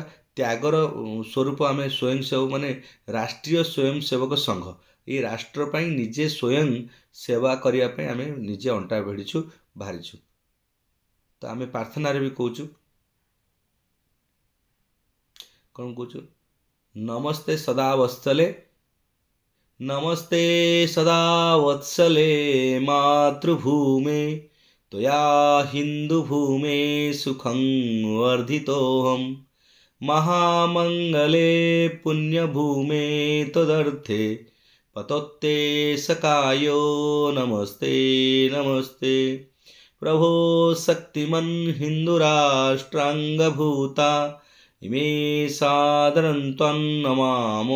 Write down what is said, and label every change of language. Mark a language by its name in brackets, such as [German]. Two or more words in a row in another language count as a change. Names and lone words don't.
[Odia] ତ୍ୟାଗର ସ୍ୱରୂପ ଆମେ ସ୍ୱୟଂସେବକ ମାନେ ରାଷ୍ଟ୍ରୀୟ ସ୍ୱୟଂସେବକ ସଂଘ, ଏଇ ରାଷ୍ଟ୍ର ପାଇଁ ନିଜେ ସ୍ୱୟଂ ସେବା କରିବା ପାଇଁ ଆମେ ନିଜେ ଅଣ୍ଟା ଭିଡ଼ିଛୁ, ବାହାରିଛୁ। ତ ଆମେ ପ୍ରାର୍ଥନାରେ ବି କହୁଛୁ, କ'ଣ କହୁଛୁ? [Sanskrit] ନମସ୍ତେ ସଦା ବତ୍ସଲେ, ନମସ୍ତେ ସଦା ବତ୍ସଲେ ମାତୃଭୂମେ, त्वया हिन्दुभूमे सुखं वर्धितोऽहं, महामङ्गले पुण्यभूमे तदर्थे पतोत्ते सकायो नमस्ते नमस्ते। प्रभो शक्तिमन् हिन्दुराष्ट्राङ्गभूता, इमे सादरं त्वं नमामो